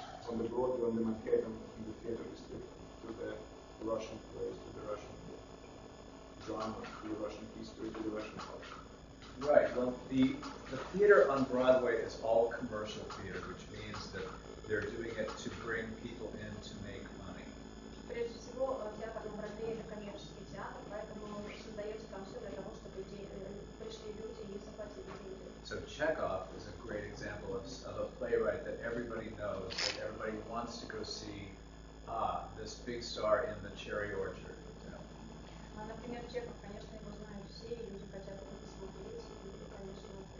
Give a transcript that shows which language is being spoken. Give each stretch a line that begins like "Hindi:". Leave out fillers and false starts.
English: On the Broadway, on the Manhattan, in the theater district, to the Russian plays, to the Russian drama, to the Russian history, to the Russian culture. Right. Well, the theater on Broadway is all commercial theater, which means that they're doing it to bring people in to make money.
Russian: Прежде всего, театр на Бродвее – это коммерческий театр, поэтому вы создаете там все для того, чтобы пришли люди и заплатили деньги.
English: So Chekhov is a great example of a playwright that everybody knows, that everybody wants to go see. This big star in the cherry orchard.
Russian: Например, Чехов, конечно, его знают все, и люди хотят его посмотреть, и, конечно,